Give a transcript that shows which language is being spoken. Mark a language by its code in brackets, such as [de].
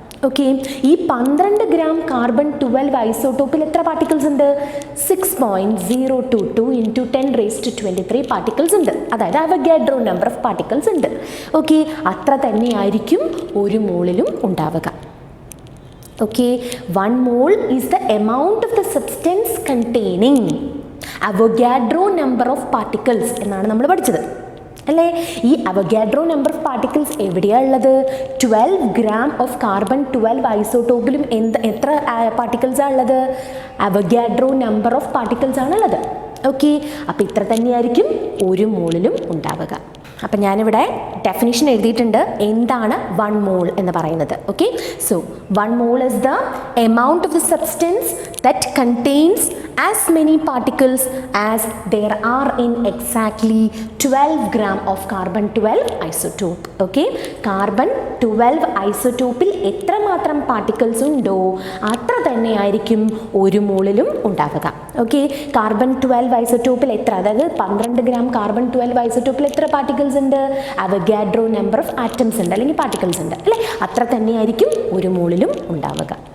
[ml] Okay, ഈ 12 gram carbon 12 ഐസോട്ടോപ്പിൽ എത്ര particles ഉണ്ട്? 6.022 ഇൻറ്റു 10⁻23 പാർട്ടിക്കിൾസ് ഉണ്ട്. അതായത് അവഗാഡ്രോ നമ്പർ ഓഫ് പാർട്ടിക്കിൾസ് ഉണ്ട്. ഓക്കെ, അത്ര തന്നെയായിരിക്കും ഒരു മോളിലും ഉണ്ടാവുക. [en] Okay, 1 mole is the amount of the substance containing Avogadro number of particles [ml] എന്നാണ് നമ്മൾ പഠിച്ചത് അല്ലേ. ഈ അവഗാഡ്രോ നമ്പർ ഓഫ് പാർട്ടിക്കിൾസ് എവിടെയാണ് ഉള്ളത്? 12 ഗ്രാം ഓഫ് കാർബൺ 12 ഐസോട്ടോപ്പിലും എത്ര പാർട്ടിക്കിൾസാണ് ഉള്ളത്? അവഗാഡ്രോ നമ്പർ ഓഫ് പാർട്ടിക്കിൾസ് ആണുള്ളത്. ഓക്കെ, അപ്പോൾ ഇത്ര തന്നെയായിരിക്കും ഒരു മോളിലും ഉണ്ടാവുക. അപ്പം ഞാനിവിടെ ഡെഫിനിഷൻ എഴുതിയിട്ടുണ്ട് എന്താണ് 1 മോൾ എന്ന് പറയുന്നത്. [en] Okay, so 1 mole is the amount of the substance that contains as many particles as there are in exactly 12 gram of carbon 12 isotope. [ml] Okay, carbon 12 isotope എത്ര മാത്രം പാർട്ടിക്കിൾസ് ഉണ്ടോ അത്ര തന്നെ ആയിരിക്കും ഒരു മോളിലും ഉണ്ടാവുക. ഓക്കെ, കാർബൺ 12 ഐസോട്ടോപ്പിൽ എത്ര, അതായത് 12 ഗ്രാം കാർബൺ 12 ഐസോട്ടോപ്പിൽ എത്ര പാർട്ടിക്കിൾ പാർട്ടിക്കിൾസ് ഉണ്ട്? അവഗാഡ്രോ നമ്പർ ഓഫ് ആറ്റംസ് ഉണ്ട് അല്ലെങ്കിൽ പാർട്ടിക്കിൾസ് ഉണ്ട് അല്ലേ? അത്ര തന്നെയായിരിക്കും ഒരു മോളിലും ഉണ്ടാവുക.